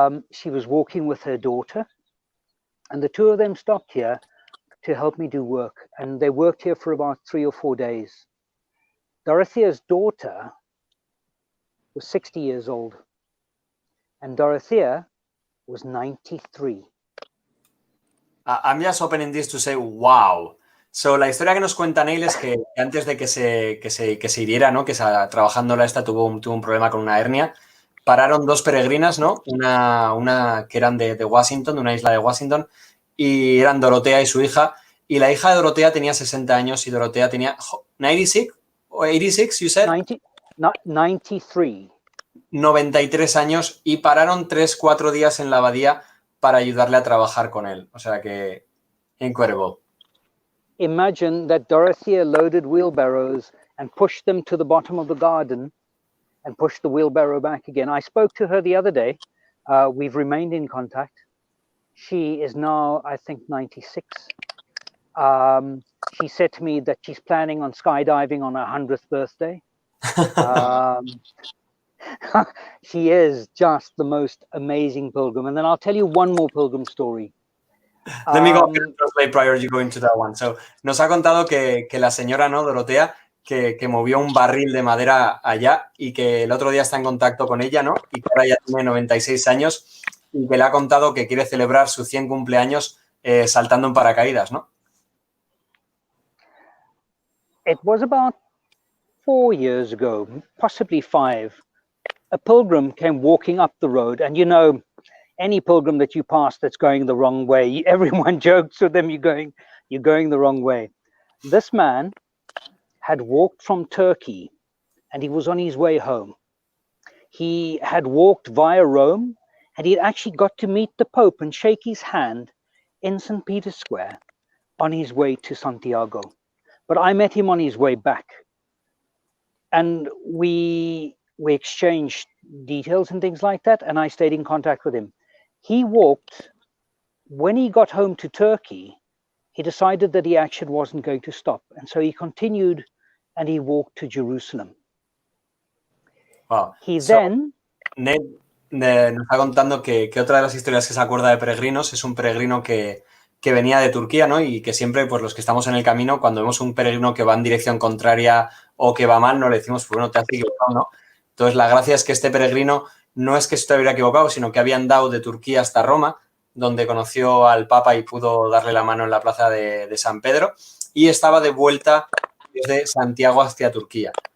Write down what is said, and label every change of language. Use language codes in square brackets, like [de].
[en] She was walking with her daughter, and the two of them stopped here to help me do work. And they worked here for about 3 or 4 days. Dorothea's daughter was 60 years old, and Dorothea was 93. I'm just opening this to say, wow. [es] So, la historia que nos cuenta Neill es que antes de que se hiriera, ¿no? Que trabajándola tuvo un problema con una hernia. Pararon 2 peregrinas, ¿no? Una que eran de Washington, de una isla de Washington, y eran Dorotea y su hija. Y la hija de Dorotea tenía 60 años y Dorotea tenía 96, o 86, [en] you said? 93. [es] 93 años, y pararon 3-4 días en la abadía para ayudarle a trabajar con él. O sea que, [en] incredible. Imagine that Dorothea loaded wheelbarrows and pushed them to the bottom of the garden and pushed the wheelbarrow back again. I spoke to her the other day. We've remained in contact. She is now, I think, 96. She said to me that she's planning on skydiving on her 100th birthday. She is just the most amazing pilgrim. And then I'll tell you one more pilgrim story. Let me go translate prior you go into that one. [es] So, nos ha contado que la señora, ¿no? Dorotea, que movió un barril de madera allá y que el otro día está en contacto con ella, ¿no? Y que ahora ya tiene 96 años y que le ha contado que quiere celebrar su 100 cumpleaños saltando en paracaídas, ¿no? [en] it was about 4 years ago, possibly 5. A pilgrim came walking up the road, and you know, any pilgrim that you pass that's going the wrong way, everyone jokes with them, you're going the wrong way. This man had walked from Turkey and he was on his way home. He had walked via Rome and he'd actually got to meet the Pope and shake his hand in St. Peter's Square on his way to Santiago. But I met him on his way back, and we exchanged details and things like that, and I stayed in contact with him. He walked, when he got home to Turkey, he decided that he actually wasn't going to stop, and so he continued and he walked to Jerusalem. Wow. He then... [es] Neill nos está contando que otra de las historias que se acuerda de peregrinos es un peregrino que venía de Turquía, ¿no? Y que siempre, pues los que estamos en el camino, cuando vemos un peregrino que va en dirección contraria o que va mal, no le decimos, pues bueno, te has equivocado, ¿no? Entonces, la gracia es que este peregrino no es que se hubiera equivocado, sino que había andado de Turquía hasta Roma, donde conoció al Papa y pudo darle la mano en la plaza de San Pedro, y estaba de vuelta desde Santiago hacia Turquía.